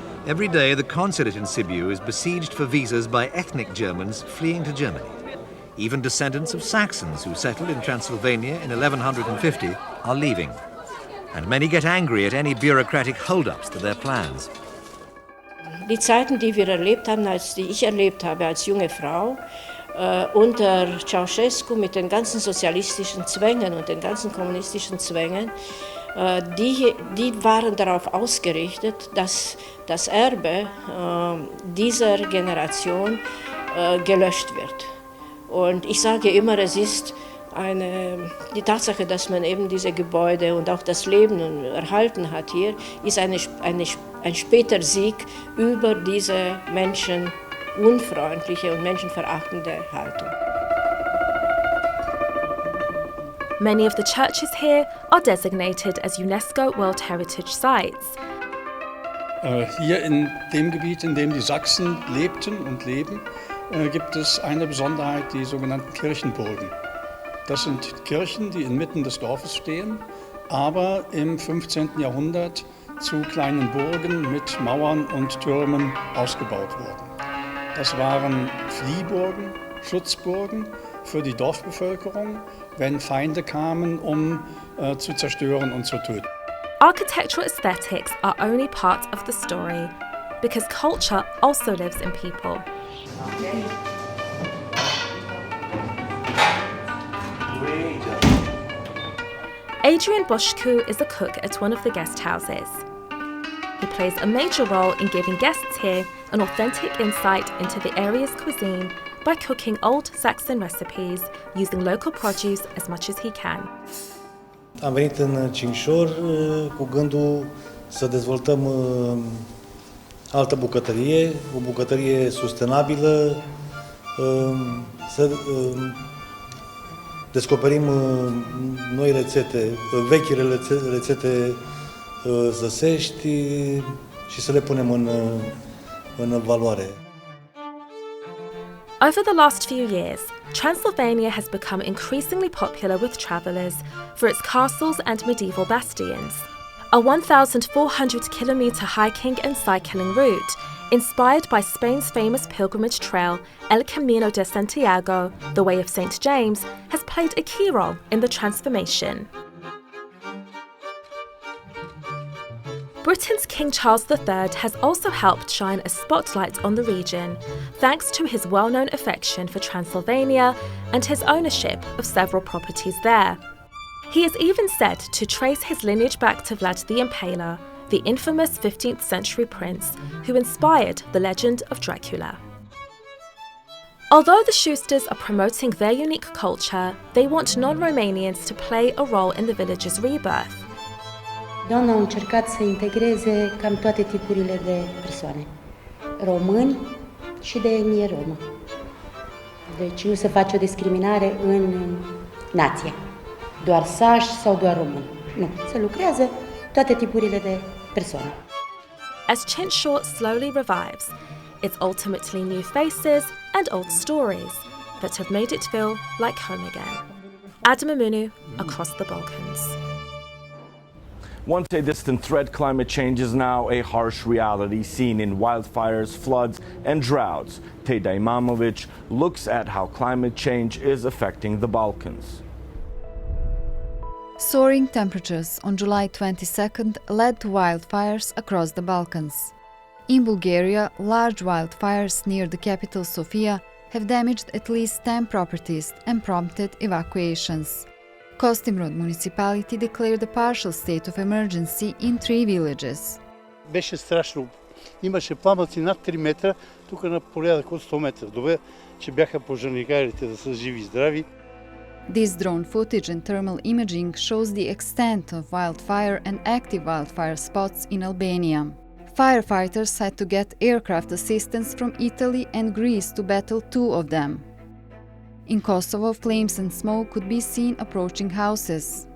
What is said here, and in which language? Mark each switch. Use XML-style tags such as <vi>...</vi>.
<en>Every day, the consulate in Sibiu is besieged for visas by ethnic Germans fleeing to Germany. Even descendants of Saxons who settled in Transylvania in 1150 are leaving. And many get angry at any bureaucratic hold-ups to their plans.</en> <de>Die Zeiten, die wir erlebt haben, die ich erlebt habe als junge Frau, unter Ceausescu mit den ganzen sozialistischen Zwängen und den ganzen kommunistischen Zwängen, die waren darauf ausgerichtet, dass das Erbe dieser Generation gelöscht wird. Und ich sage immer, es ist die Tatsache, dass man eben diese Gebäude und auch das Leben erhalten hat hier, ist ein später Sieg über diese menschenunfreundliche und menschenverachtende Haltung.</de> <en>Many of the churches here are designated as UNESCO World Heritage Sites.</en> <de>Hier in dem Gebiet, in dem die Sachsen lebten und leben, gibt es eine Besonderheit, die sogenannten Kirchenburgen. Das sind Kirchen, die inmitten des Dorfes stehen, aber im 15. Jahrhundert zu kleinen Burgen mit Mauern und Türmen ausgebaut wurden. Das waren Fliehburgen, Schutzburgen für die Dorfbevölkerung, wenn Feinde kamen, um zu zerstören und zu töten.</de> <en>Architectural aesthetics are only part of the story, because culture also lives in people. Adrian Bushku is a cook at one of the guest houses. He plays a major role in giving guests here an authentic insight into the area's cuisine by cooking old Saxon recipes using local produce as much as he can.</en> <ro>Am venit în Cinșor cu gândul să dezvoltăm altă bucătărie, o bucătărie sustenabilă, să descoperim noi rețete, vechile rețete zăsești și să le punem în valoare.</ro> <en>Over the last few years, Transylvania has become increasingly popular with travellers for its castles and medieval bastions. A 1,400-kilometre hiking and cycling route, inspired by Spain's famous pilgrimage trail, El Camino de Santiago, the Way of St. James, has played a key role in the transformation. Britain's King Charles III has also helped shine a spotlight on the region, thanks to his well-known affection for Transylvania and his ownership of several properties there. He is even said to trace his lineage back to Vlad the Impaler, the infamous 15th century prince who inspired the legend of Dracula. Although the Schusters are promoting their unique culture, they want non-Romanians to play a role in the village's rebirth.</en> <ro>Doamna a încercat să integreze cam toate tipurile de persoane, români și de etnie romă. Deci nu se face o discriminare în nație, doar sași sau doar români. Nu, se lucrează toate tipurile de persoane.</ro> <en>As Cinșor slowly revives, it's ultimately new faces and old stories that have made it feel like home again. Adamamunu, Across the Balkans. Once a distant threat, climate change is now a harsh reality seen in wildfires, floods, and droughts. Teda Imamovic looks at how climate change is affecting the Balkans. Soaring temperatures on July 22nd led to wildfires across the Balkans. In Bulgaria, large wildfires near the capital Sofia have damaged at least 10 properties and prompted evacuations. Kostimrod municipality declared a partial state of emergency in 3 villages.</en> <bg>Беше страшно. Имаше пламъци над 3 метра, тук на порядък от 100 метра. Добре, че бяха пожарникарите да са живи и здрави.</bg> <en>This drone footage and thermal imaging shows the extent of wildfire and active wildfire spots in Albania. Firefighters had to get aircraft assistance from Italy and Greece to battle 2 of them. In Kosovo, flames and smoke could be seen approaching houses.</en>